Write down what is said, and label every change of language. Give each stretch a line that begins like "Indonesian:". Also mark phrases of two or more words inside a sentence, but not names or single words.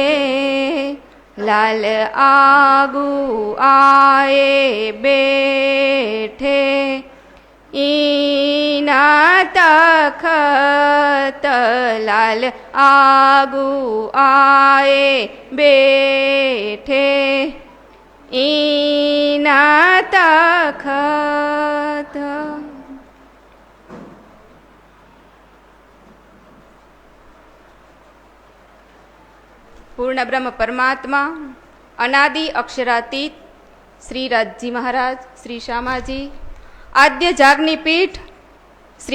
Hindi: लाल आगू आए बैठे ईना तखत। लाल आगू आए बैठे ईना तखत। पूर्ण ब्रह्म परमात्मा अनादि अक्षरातीत श्री राजजी महाराज श्री श्यामाजी आद्य जागनी पीठ श्री